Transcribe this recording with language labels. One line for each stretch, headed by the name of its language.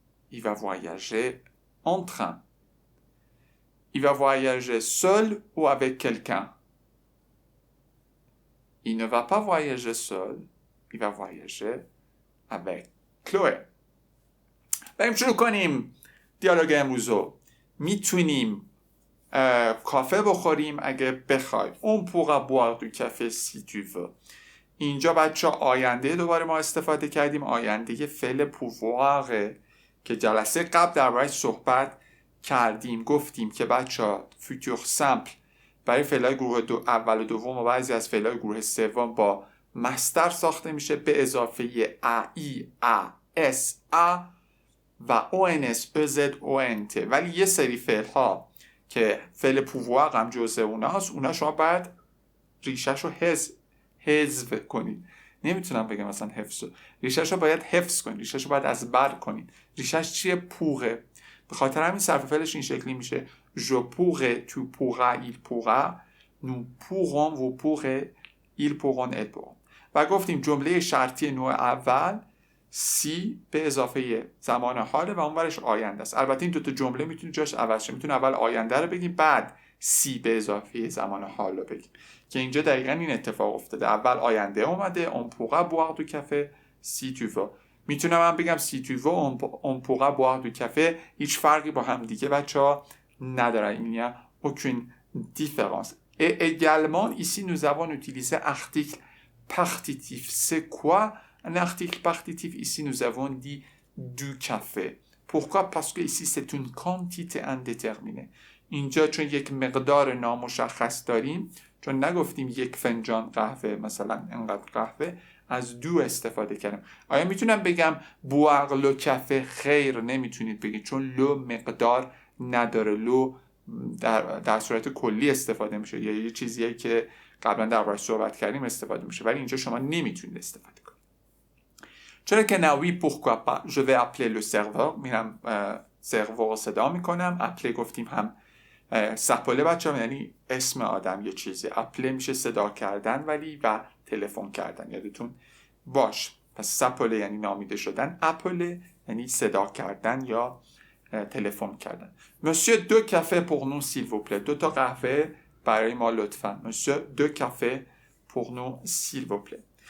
French: Il va voyager en train. Il va voyager seul ou avec quelqu'un? Il ne va pas voyager seul. Il va voyager avec Chloé.
Persian: بریم شروع کنیم دیالوگ امروزو. میتونیم کافه بخوریم اگه بخوای.
French: On pourra boire du café si tu veux.
Persian: اینجا بچه آینده دوباره ما استفاده کردیم. آینده فعل پوواره که جلسه قبل درباره‌اش صحبت کردیم. گفتیم که بچه فیوتور سمپل برای فعلای گروه اول و دوم و بعضی از فعلای گروه سوم با مصدر ساخته میشه به اضافه ا ای ا اس ا و او ان اس او زد او ان ت. ولی یه سری فعل ها که فعل پووار هم جزء اوناست، اونا شما باید ریشه‌شو حذف کنید. نمیتونم بگم مثلا حفظ. ریشه‌شو باید حفظ کنید. ریشه‌شو باید از بر کنید. ریشه‌ش چیه؟ پوره. به خاطر همین صرف فعلش این شکلی میشه
French: je pourrais, tu pourras, il pourra, nous pourrons, vous pourrez, ils pourront, elles pourront.
Persian: و گفتیم جمله شرطی نوع اول سی به اضافه زمان حاله و اون ورش آینده است. البته این دوتا جمله میتونه جاش عوض شه. میتونه اول آینده رو بگیم بعد سی به اضافه زمان حال رو بگیم که اینجا دقیقا این اتفاق افتاده. اول آینده اومده
French: on pourra boire du café si tu veux.
Persian: میتونم من بگم
French: si tu veux on pourra boire du café.
Persian: هیچ فرقی با هم دیگه بچه‌ها نداره.
French: Il n'y a aucune différence. Et également ici nous avons utilisé article partitif. C'est quoi un article partitif? Ici nous avons dit du café. Pourquoi? Parce que ici c'est une quantité indéterminée.
Persian: اینجا چون یک مقدار نامشخص داریم، چون نگفتیم یک فنجان قهوه مثلا انقدر قهوه، از دو استفاده کردم. آیا میتونم بگم
French: boire le café؟
Persian: خیر، نمیتونید بگید، چون لو مقدار نداره. لو در صورت کلی استفاده میشه یا یه چیزیه که قبلا دربارش صحبت کردیم استفاده میشه، ولی اینجا شما نمیتونید استفاده کنید. چرا که نه
French: oui pourquoi pas je vais appeler le serveur،
Persian: میرم سرور رو صدا میکنم. اپله گفتیم هم سپله بچه‌ها یعنی اسم آدم یه چیزی، اپله میشه صدا کردن ولی و تلفن کردن، یادتون باش. پس سپله یعنی نامیده شدن، اپله یعنی صدا کردن یا تلفن کردن.
French: Monsieur deux cafés pour nous s'il vous plaît،
Persian: 2 تا قهوه برای ما لطفا.
French: Monsieur deux cafés pour nous s'il vous plaît.